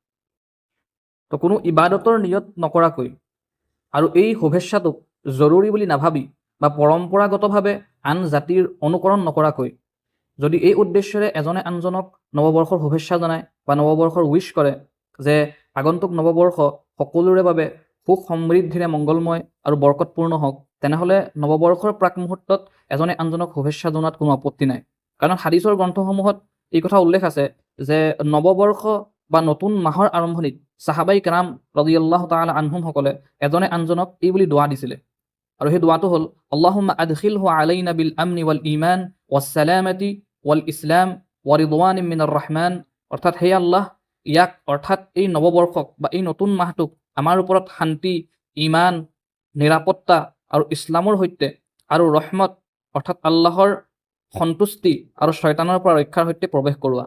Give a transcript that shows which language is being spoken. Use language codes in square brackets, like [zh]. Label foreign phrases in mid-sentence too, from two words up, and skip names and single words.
[as] তো কোনো ইবাদতৰ নিয়ত নকৰাকৈ আৰু এই শুভেচ্ছাটোক জৰুৰী বুলি নাভাবি বা পৰম্পৰাগতভাৱে আন জাতিৰ অনুকৰণ নকৰাকৈ যদি এই উদ্দেশ্যৰে এজনে আনজনক নৱবৰ্ষৰ শুভেচ্ছা জনায় বা নৱবৰ্ষৰ উইচ কৰে যে আগন্তুক নৱবৰ্ষ সকলোৰে বাবে সুখ সমৃদ্ধিৰে মংগলময় আৰু বৰকতপূৰ্ণ হওক, তেনেহ'লে নৱবৰ্ষৰ প্ৰাক মুহূৰ্তত এজনে আনজনক শুভেচ্ছা জনোৱাত কোনো আপত্তি নাই। কাৰণ হাদিছৰ গ্ৰন্থসমূহত এই কথা উল্লেখ আছে যে নৱবৰ্ষ বা নতুন মাহৰ আৰম্ভণিত সাহাবাই কেৰাম [ar] رضي الله تعالى عنهم [as] এজনে আনজনক এই বুলি দোৱা দিছিলে, আৰু সেই দোৱাটো হ'ল [ar] اللهم أدخله علينا بالأمن والإيمان والسلامة والإسلام ورضوان من الرحمن. [as] অৰ্থাৎ হে আল্লাহ, ইয়াক অৰ্থাৎ এই নৱবৰ্ষক বা এই নতুন মাহটোক আমাৰ ওপৰত শান্তি, ঈমান, নিৰাপত্তা আৰু ইছলামৰ সৈতে আৰু ৰহমত অৰ্থাৎ আল্লাহৰ সন্তুষ্টি আৰু শয়তানৰ পৰা ৰক্ষাৰ সৈতে প্ৰৱেশ কৰোৱা।